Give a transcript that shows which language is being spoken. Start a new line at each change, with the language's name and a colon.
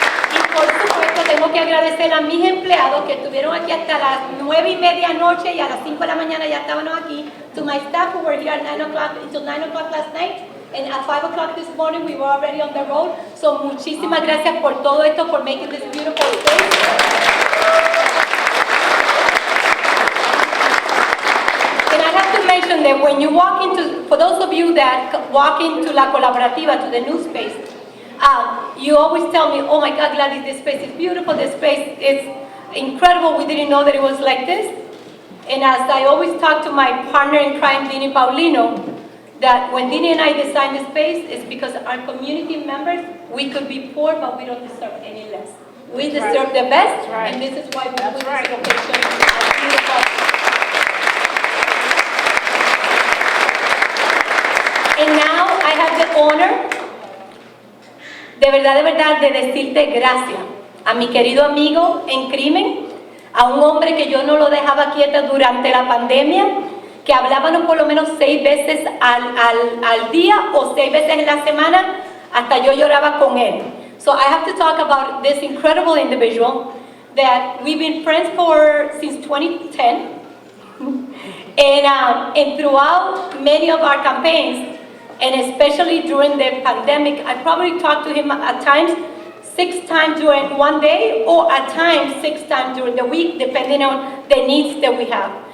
Spanish: Y por supuesto tengo que agradecer a mis empleados que estuvieron aquí hasta las 9:30 anoche y a las 5 de la mañana ya estábamos aquí.
English: To my staff who were here at 9 o'clock until 9 o'clock last night. And at 5 o'clock this morning, we were already on the road. So
Spanish: muchísimas gracias por todo esto,
English: for making this beautiful space. And I have to mention that when you walk into, for those of you that walk into La Colaborativa, to the new space, you always tell me, oh my God, Gladys, this space is beautiful, this space is incredible, we didn't know that it was like this. And as I always talk to my partner in crime, Dini Paulino, that when Dini and I designed the space, it's because our community members, we could be poor, but we don't deserve any less. We deserve the best, and this is why we put this location as beautiful. And now I have the honor,
Spanish: de verdad, de decirte gracias a mi querido amigo en crimen, a un hombre que yo no lo dejaba quieta durante la pandemia, que hablábamos por lo menos 6 veces al día o 6 veces en la semana, hasta yo lloraba con él.
English: So I have to talk about this incredible individual that we've been friends since 2010, and throughout many of our campaigns, and especially during the pandemic, I probably talked to him at times 6 times during one day, or at times 6 times during the week, depending on the needs that we have.